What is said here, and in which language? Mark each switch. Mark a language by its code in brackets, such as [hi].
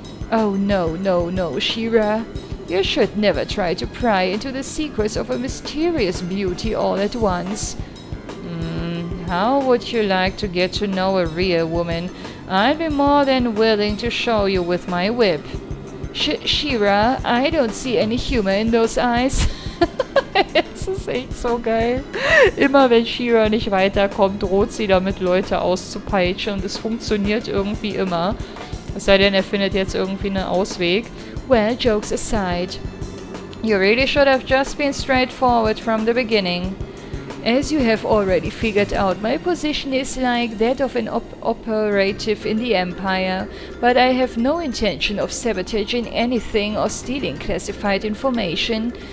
[en] Oh no, Shira. You should never try to pry into the secrets of a mysterious beauty all at once. How would you like to get to know a real woman? I'd be more than willing to show you with my whip. Shira, I don't see any humor in those eyes. [de] Es ist echt so geil. Immer wenn Shira nicht weiterkommt, droht sie damit, Leute auszupeitschen und es funktioniert irgendwie immer. Es sei denn, er findet jetzt irgendwie einen Ausweg. [en] Well, jokes aside, you really should have just been straightforward from the beginning. As you have already figured out, my position is like that of an operative in the Empire, but I have no intention of sabotaging anything or stealing classified information.